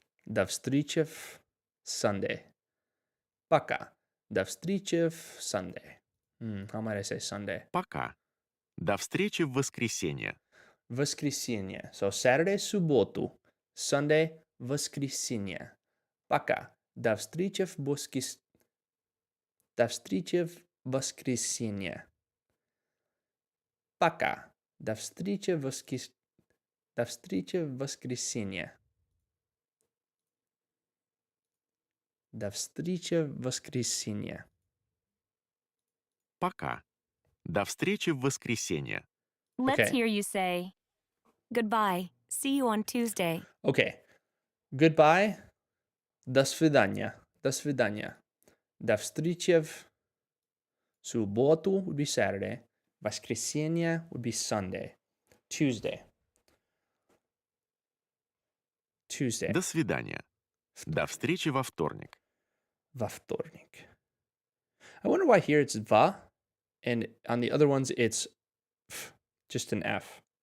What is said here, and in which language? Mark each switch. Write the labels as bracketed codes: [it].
[ru] До встречи в Sunday. Пока. До встречи в Sunday. [en] How might I say Sunday? [ru] Пока. До встречи в воскресенье. Воскресенье. [en] So Saturday, субботу. Sunday, воскресенье. [ru] Пока. До встречи в До встречи в воскресенье. Пока. До встречи в До встречи в воскресенье. До встречи в воскресенье. Пока. До встречи в воскресенье. [en] Let's Okay. hear you say, goodbye, see you on Tuesday. Okay. Goodbye. [ru] До свидания. До свидания. До встречи в субботу [en] would be Saturday. [ru] Воскресенье [en] would be Sunday. Tuesday. Tuesday. [ru] До свидания. До встречи во вторник. Во вторник. [en] I wonder why here it's va, and on the other ones it's f, just an F.